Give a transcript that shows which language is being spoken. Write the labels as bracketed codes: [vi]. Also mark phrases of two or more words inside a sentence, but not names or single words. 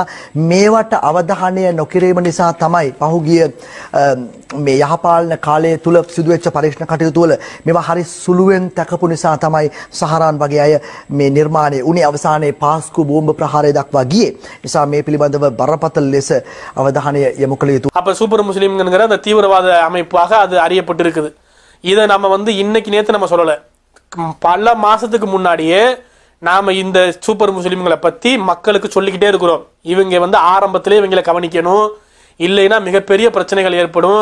[si] මේවට අවධානය නොකිරීම නිසා තමයි පහුගිය මේ යහපාලන කාලයේ තුල සිදුවෙච්ච පරීක්ෂණ කටයුතු වල මේවා හරි සුළුවෙන් තකපු නිසා තමයි සහරාන් වගේ අය මේ නිර්මාණය උනේ අවසානයේ පාස්කු බෝම්බ ප්‍රහාරය දක්වා ගියේ. නිසා මේ පිළිබඳව බරපතල ලෙස අවධානය යොමு කළ යුතු. [ta] அப்ப சூப்பர் முஸ்லிம்ங்கிற அந்த தீவிரவாத அமைப்பாக அது அறியப்பட்டிருக்குது. இதை நம்ம வந்து இன்னைக்கு நேத்து நம்ம சொல்லல. பல மாசத்துக்கு முன்னாடியே நாம இந்த சூப்பர் முஸ்லிம்களை பத்தி மக்களுக்கு சொல்லிக்கிட்டே இருக்கிறோம். இவங்க வந்து ஆரம்பத்திலே இவங்களை கவனிக்கணும், இல்லைன்னா மிகப்பெரிய பிரச்சனைகள் ஏற்படும்.